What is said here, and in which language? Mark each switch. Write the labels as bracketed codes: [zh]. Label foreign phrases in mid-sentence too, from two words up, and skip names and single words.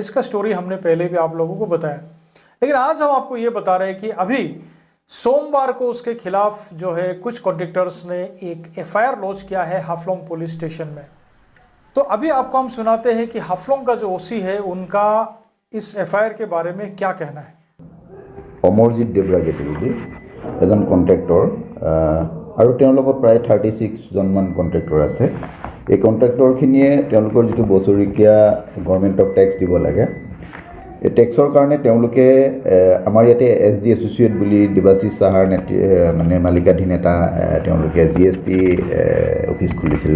[hi] इसका स्टोरी हमने पहले भी आप लोगों को बताया। लेकिन आज हम आपको ये बता रहे हैं कि अभी सोमवार को उसके खिलाफ जो है कुछ कॉन्ट्रैक्टर्स ने एक एफआईआर लॉन्च किया है हाफलोंग [en] police station [hi] में। तो अभी आपको हम सुनाते हैं कि हाफलोंग का जो ओसी है उनका इस एफआईआर के बारे में क्या कहना है। [as] অমৰজিৎ দেৱৰাজে বুলি এজন কণ্ট্ৰেক্টৰ আৰু তেওঁৰ লগত প্ৰায় 36 জনমান কণ্ট্ৰেক্টৰ আছে। এই কণ্ট্ৰেক্টৰখিনিয়ে তেওঁলোকৰ যিটো বছৰেকীয়া গভৰ্ণমেণ্টক টেক্স দিব লাগে, এই টেক্সৰ কাৰণে তেওঁলোকে আমাৰ ইয়াতে এছডি এছ'চিয়েট বুলি দেৱাশীষ সাহাৰ মানে মালিকাধীন এটা তেওঁলোকে [en] GST office [as] খুলিছিলে।